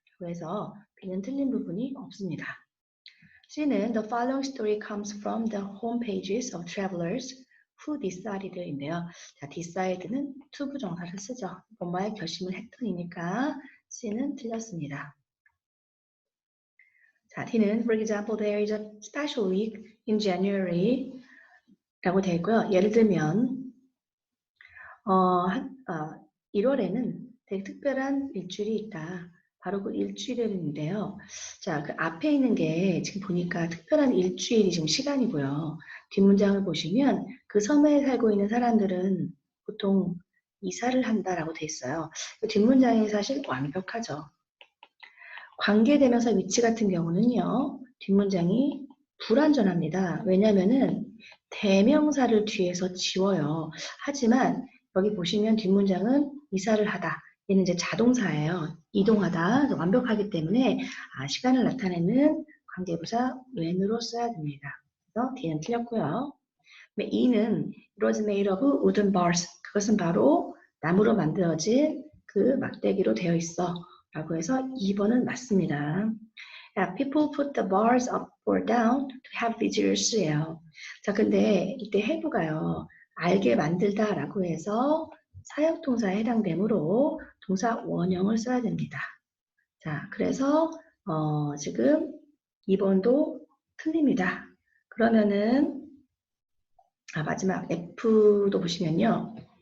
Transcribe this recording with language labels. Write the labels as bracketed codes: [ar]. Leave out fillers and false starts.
[ko] 그래서 B는 틀린 부분이 없습니다. C는 [en] The following story comes from the home pages of travelers who decided인데요. [ko] 자, decide는 투부정사를 쓰죠. 뭔가에 결심을 했더니니까 C는 틀렸습니다. 자, D는 [en] For example, there is a special week in January [ko] 라고 되어 있고요. 예를 들면 1월에는 되게 특별한 일주일이 있다. 바로 그 일주일인데요. 자, 그 앞에 있는 게 지금 보니까 특별한 일주일이 지금 시간이고요. 뒷문장을 보시면 그 섬에 살고 있는 사람들은 보통 이사를 한다라고 돼 있어요. 그 뒷문장이 사실 완벽하죠. 관계대명사 위치 같은 경우는요. 뒷문장이 불완전합니다. 왜냐면은 대명사를 뒤에서 지워요. 하지만 여기 보시면 뒷문장은 이사를 하다. 얘는 이제 자동사예요. 이동하다. 완벽하기 때문에 시간을 나타내는 관계부사 when으로 써야 됩니다. 그래서 D는 틀렸고요. [en] 2는 it was made of wooden bars. [ko] 그것은 바로 나무로 만들어진 그 막대기로 되어 있어. 라고 해서 2번은 맞습니다. [en] Yeah, people put the bars up or down to have visuals예요. [ko] 자, 근데 이때 have가요. 알게 만들다 라고 해서 사역동사에 해당되므로 동사 원형을 써야 됩니다. 자, 그래서 지금 2번도 틀립니다. 그러면은 마지막 F도 보시면요.